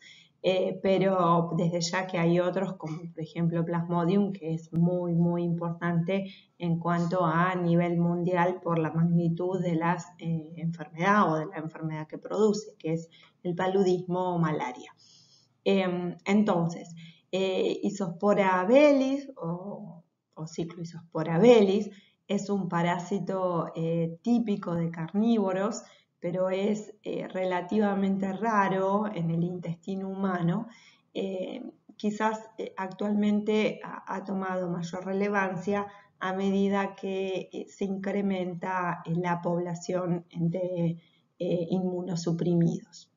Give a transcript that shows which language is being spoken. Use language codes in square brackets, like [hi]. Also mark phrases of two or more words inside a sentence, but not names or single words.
[es] Pero desde ya que hay otros, como por ejemplo Plasmodium, que es muy, muy importante en cuanto a nivel mundial por la magnitud de la enfermedad o de la enfermedad que produce, que es el paludismo o malaria. Entonces, Isospora bellis o Cicloisospora bellis es un parásito típico de carnívoros, pero es relativamente raro en el intestino humano. Quizás actualmente ha tomado mayor relevancia a medida que se incrementa la población de inmunosuprimidos.